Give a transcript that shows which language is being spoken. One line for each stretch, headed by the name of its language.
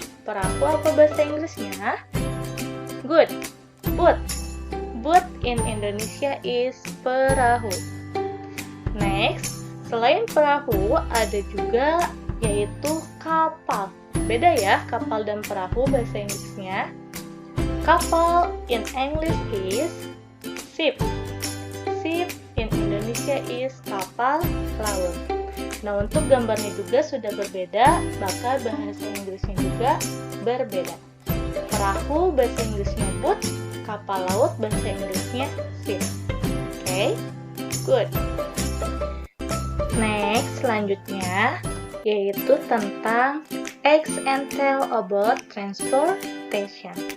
Indonesian: Perahu apa bahasa Inggrisnya? Good. Boat.
English: Boat in Indonesia is perahu. Next,
Indonesian: selain perahu ada juga yaitu kapal. Beda ya, kapal dan perahu bahasa Inggrisnya.
English: Kapal in English is ship. Ship in Indonesia is kapal laut.
Indonesian: Nah, untuk gambarnya juga sudah berbeda, maka bahasa Inggrisnya juga berbeda. Perahu bahasa Inggrisnya boat, kapal laut bahasa Inggrisnya ship.
English: Oke, good. Next,
Indonesian: selanjutnya yaitu tentang
English: ask and tell about transportation.